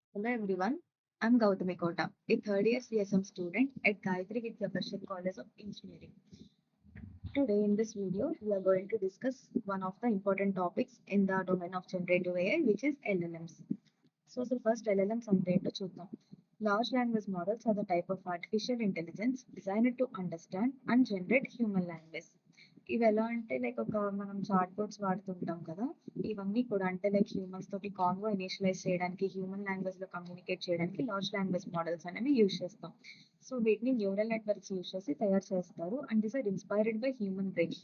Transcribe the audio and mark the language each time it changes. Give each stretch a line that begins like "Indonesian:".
English: Hello everyone, I'm Gautami Kota, a third year CSM student at Gayatri Vidya Parishad College of Engineering. Today in this video, we are going to discuss one of the important topics in the domain of generative AI, which is LLMs.
Telugu: So first LLMs అంటే ఏంటో చూద్దాం.
English: Large language models are the type of artificial intelligence designed to understand and generate human language.
Telugu: ఇవి ఎలా అంటే ఒక మనం chat boats వాడుతుంటాం కదా, ఇవన్నీ కూడా అంటే హ్యూమన్స్ తోటి కాన్వో ఇనిషియలైజ్ చేయడానికి, హ్యూమన్ లాంగ్వేజ్ లో కమ్యూనికేట్ చేయడానికి లార్జ్ లాంగ్వేజ్ మోడల్స్ అనేవి యూజ్ చేస్తాం. సో వీటిని న్యూరల్ నెట్వర్క్స్ యూజ్ చేసి తయారు చేస్తారు.
English: And this are inspired by human brain.